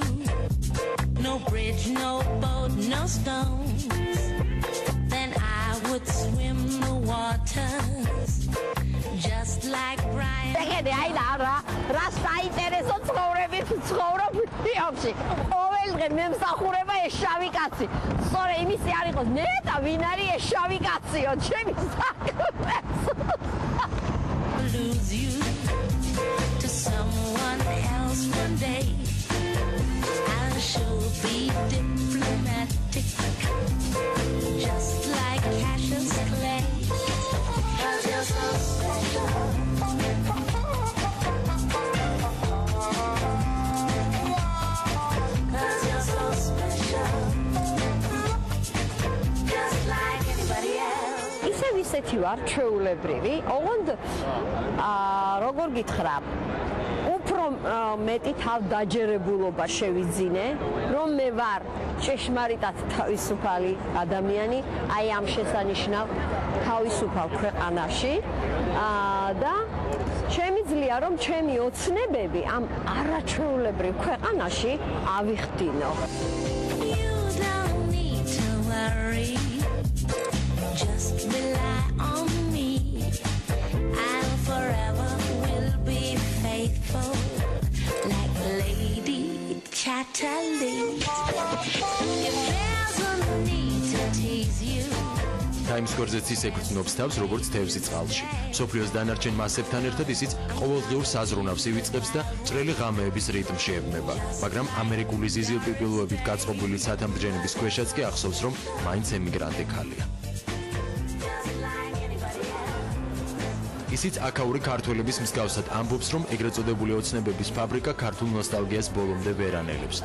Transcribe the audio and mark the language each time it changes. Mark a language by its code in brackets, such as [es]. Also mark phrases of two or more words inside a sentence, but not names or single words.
[en] No bridge, no boat, no stones. Then I would swim the waters just like Brian. [ka] ეგეთი აი რა საინტერესო ცხოვრებით ცხოვრობ ნიუ-იორკში. ყოველ დღე მემსახურება ეს შავი კაცი. სწორედ იმისი არ იყოს ნეტა ვინ არის ეს შავი კაციო, ჩემი საქმეს. [en] Lose you to someone else one day. I'll sure be diplomatic, just like Cassius Clay. 'Cause you're so special. 'Cause you're so special, just like anybody else. [ka] ისევ ისეთი ვარ ჩვეულებრივი, ოღონდ როგორ გითხრა, უფრო მეტი თავდაჯერებულობა შევიძინე, რომ მე ვარ ჭეშმარიტად თავისუფალი ადამიანი, აი ამ შესანიშნავ თავისუფალ ქვეყანაში და შემიძლია რომ ჩემი ოცნებები ამ არაჩვეულებრივ ქვეყანაში ავიხდინო. [en] You don't need to worry, just rely on me. I'll forever will be faithful, like Lady Chatterley. If there's a need to tease you. [ka] Times Square-ზე ისე გრძნობს თავს, როგორც თევზი წყალში. მსოფლიოს დანარჩენ მასებთან ერთად ისიც ყოველდღიურ საზრუნავს ივიწყებს და ჭრელი ღამეების რიტმში ებმება. მაგრამ ამერიკული ზიზილპიპილოებით გაწყობილი სათამბჯენების ქვეშაც კი ახსოვს, რომ მაინც ემიგრანტი ქალია. ისიც აქაური ქართველების მსგავსად ამბობს, რომ ეგრეთ წოდებული ოცნებების ფაბრიკა ქართულ ნოსტალგიას ბოლომდე ვერ ანელებს.